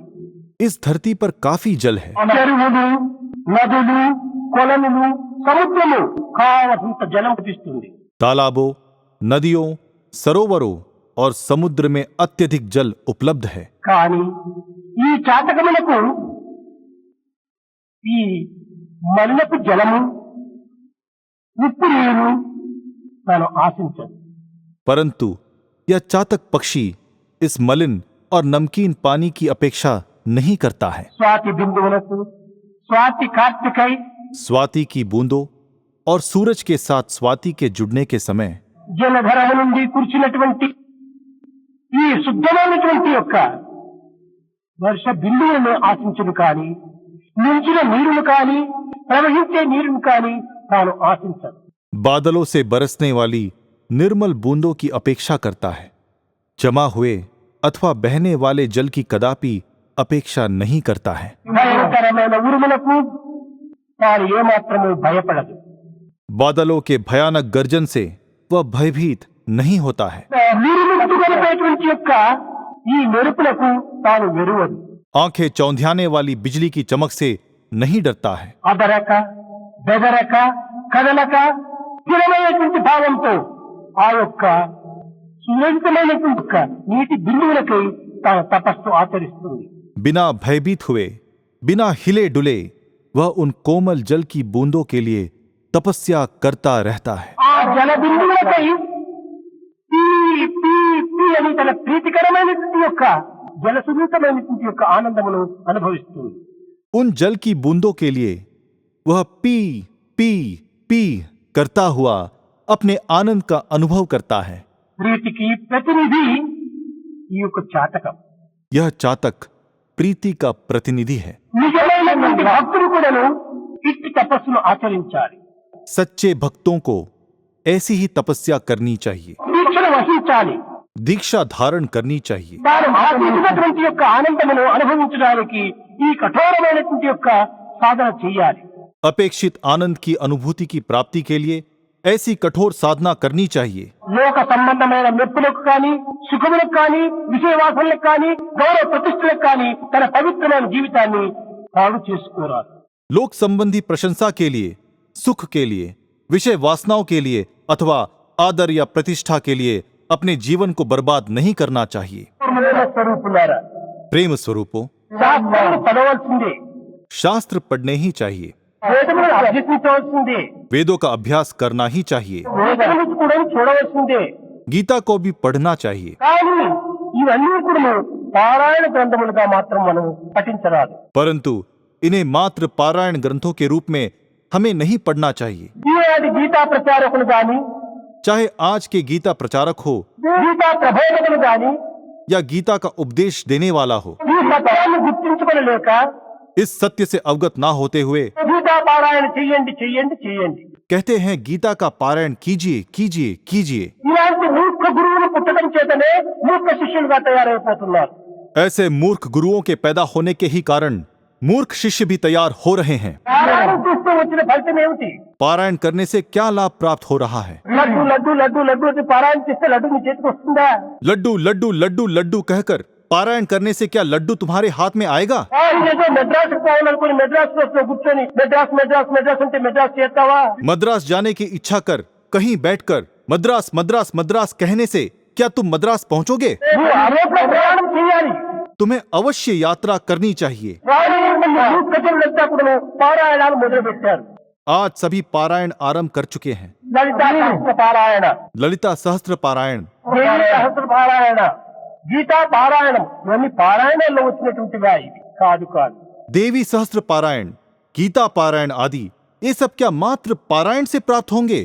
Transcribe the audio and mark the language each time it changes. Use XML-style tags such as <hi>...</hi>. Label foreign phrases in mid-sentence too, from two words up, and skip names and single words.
<hi>इस धरती पर काफी जल है.</hi> <te>చెరువులు, నదులు, కొలనులు, సముద్రము కావలసినంత జలం లభిస్తుంది.</te> <hi>तालाबों, नदियों, सरोवरों और समुद्र में अत्यधिक जल उपलब्ध है.</hi> <te>కానీ ఈ చాతకములకు ఈ మల్లపు జలము, ఉప్పు నీరు తాను ఆశించదు.</te> <hi>परंतु यह चातक पक्षी इस मलिन और नमकीन पानी की अपेक्षा नहीं करता है.</hi> <te>స్వాతి బిందువులకు, స్వాతి కార్తికై</te> <hi>स्वाति की बूंदों और सूरज के साथ स्वाति के जुड़ने के समय</hi> <te>జలధరము నుండి కురిచినటువంటి ఈ శుద్ధమైనటువంటి యొక్క వర్ష బిందువులను ఆశించును కానీ, నించిన నీరును కానీ, ప్రవహించే నీరును కానీ తాను ఆశించదు.</te> <hi>बादलों से बरसने वाली निर्मल बूंदों की अपेक्षा करता है. जमा हुए अथवा बहने वाले जल की कदापि अपेक्षा नहीं करता है.</hi> <te>భయంకరమైన ఉరుములకు తాను ఏమాత్రము భయపడదు.</te> <hi>बादलों के भयानक गर्जन से वह भयभीत नहीं होता है.</hi> <te>నిరుముక్తి కలిపేటువంటి యొక్క ఈ మెరుపులకు తాను వెరువదు.</te> <hi>आंखें चौंधियाने वाली बिजली की चमक से नहीं डरता है.</hi> <te>అదరక, బెదరక, కదలక స్థిరమైనటువంటి భావంతో ఆ యొక్క సురక్షితమైనటువంటి యొక్క నీటి బిందువులకై తాను తపస్సు ఆచరిస్తుంది.</te> <hi>बिना भयभीत हुए, बिना हिले डुले वह उन कोमल जल की बूंदों के लिए तपस्या करता रहता है.</hi> <te>ఆ జల బిందువులకై పీ పీ పీ అని తన ప్రీతికరమైనటువంటి యొక్క జలసునీతమైనటువంటి యొక్క ఆనందమును అనుభవిస్తుంది.</te> <hi>उन जल की बूंदों के लिए वह पी पी पी करता हुआ अपने आनंद का अनुभव करता है.</hi> <te>ప్రీతికి ప్రతినిధి ఈ యొక్క చాతకం.</te> <hi>यह चातक प्रीति का प्रतिनिधि है.</hi> <te>నిజమైనటువంటి భక్తులు కూడాను ఇట్టి తపస్సును ఆచరించాలి.</te> <hi>सच्चे भक्तों को ऐसी ही तपस्या करनी चाहिए.</hi> <te>దీక్షను వహించాలి.</te> <hi>दीक्षा धारण करनी चाहिए।</hi> <te>తాను ఆశించినటువంటి యొక్క ఆనందమును అనుభవించడానికి ఈ కఠోరమైనటువంటి యొక్క సాధన చేయాలి।</te> <hi>अपेक्षित आनंद की अनुभूति की प्राप्ति के लिए ऐसी कठोर साधना करनी चाहिए।</hi> <te>లోక సంబంధమైన మెప్పులకు కానీ సుఖములకు కానీ విషయవాసనలకు కానీ గౌరవ ప్రతిష్టలకు కానీ తన పవిత్రమైన జీవితాన్ని పాడు చేసుకోరాదు।</te> <hi>लोक संबंधी प्रशंसा के लिए, सुख के लिए, विषय वासनाओं के लिए अथवा आदर या प्रतिष्ठा के लिए अपने जीवन को बर्बाद नहीं करना चाहिए।</hi> <te>ప్రేమ స్వరూపులారా,</te> <hi>प्रेम स्वरूपों,</hi> <te>శాస్త్రాలు చదవాల్సిందే,</te> <hi>शास्त्र पढ़ने ही चाहिए,</hi> <te>వేదములను అభ్యసించవలసిందే,</te> <hi>वेदों का अभ्यास करना ही चाहिए,</hi> <te>వేదములను కూడా చూడవలసిందే।</te> <hi>गीता को भी पढ़ना चाहिए।</hi> <te>కానీ ఇవన్నీ కూడా పారాయణ గ్రంథములుగా మాత్రం మనం పఠించరాదు।</te> <hi>परंतु इन्हें मात्र पारायण ग्रंथों के रूप में हमें नहीं पढ़ना चाहिए।</hi> <te>ఈనాటి గీతా ప్రచారకులు గాని</te> <hi>चाहे आज के गीता प्रचारक हो</hi> <te>గీతా ప్రబోధకులు గాని</te> <hi>या गीता का उपदेश देने वाला हो,</hi> <te>ఈ సత్యాన్ని గుర్తించుకోలేక</te> <hi>इस सत्य से अवगत ना होते हुए</hi> <te>గీతా పారాయణ చెయ్యండి చెయ్యండి చెయ్యండి</te> <hi>कहते हैं गीता का पारायण कीजिए कीजिए कीजिए।</hi> <te>ఇలాంటి మూర్ఖ గురువులు పుట్టడం చేతనే మూర్ఖ శిష్యులుగా తయారైపోతున్నారు।</te> <hi>ऐसे मूर्ख गुरुओं के पैदा होने के ही कारण मूर्ख शिष्य भी तैयार हो रहे हैं।</hi> <te>పారాయణ చేస్తే వచ్చిన ఫలితం ఏమిటి?</te> <hi>पारायण करने से क्या लाभ प्राप्त हो रहा है?</hi> <te>లడ్డు లడ్డు లడ్డు లడ్డు అని పారాయణ చేస్తే లడ్డు మీ చేతికి వస్తుందా?</te> <hi>लड्डू लड्डू लड्डू लड्डू कहकर पारायण करने से क्या लड्डू तुम्हारे हाथ में आएगा?</hi> <te>ఏదో మెడ్రాస్ పోవాలనుకుని మెడ్రాస్ బస్ లో కూర్చొని మెడ్రాస్ మెడ్రాస్ మెడ్రాస్ అంటే మెడ్రాస్ చేస్తావా?</te> <hi>मद्रास जाने की इच्छा कर कहीं बैठकर मद्रास मद्रास मद्रास कहने से क्या तुम मद्रास पहुंचोगे?</hi> <te>నువ్వు అరేపులో ప్రయాణం చేయాలి।</te> <hi>तुम्हें अवश्य यात्रा करनी चाहिए।</hi> <te>మూర్ఖజనులంతా కూడా పారాయణాలు మొదలు పెట్టారు।</te> <hi>आज सभी पारायण आरंभ कर चुके हैं।</hi> <te>లలితా సహస్ర పారాయణ,</te> <hi>ललिता सहस्त्र पारायण,</hi> <te>దేవీ సహస్ర పారాయణ, గీతా పారాయణం ఇవన్నీ పారాయణంలో వచ్చినటువంటివా? ఇవి కాదు కాదు।</te> <hi>देवी सहस्त्र पारायण, गीता पारायण आदि ये सब क्या मात्र पारायण से प्राप्त होंगे?</hi>